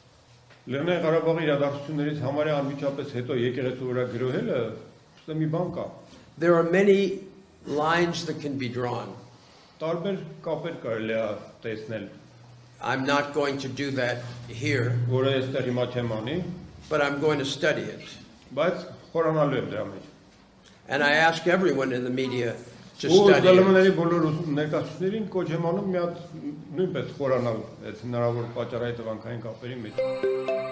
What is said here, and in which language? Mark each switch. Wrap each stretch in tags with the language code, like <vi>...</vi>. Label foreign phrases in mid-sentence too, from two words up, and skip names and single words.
<en>There are many lines that can be drawn. I'm not going to do that here, but I'm going to study it. And I ask everyone in the media to</en> <hy>Ու</hy> <en>study it.</en> <hy>ԶԼՄ-ների բոլոր ներկայացուցիչներին կոչ եմ անում մի հատ նույնպես խորանալ այդ հնարավոր պատճառային տվանքային կապերի մեջ։</hy>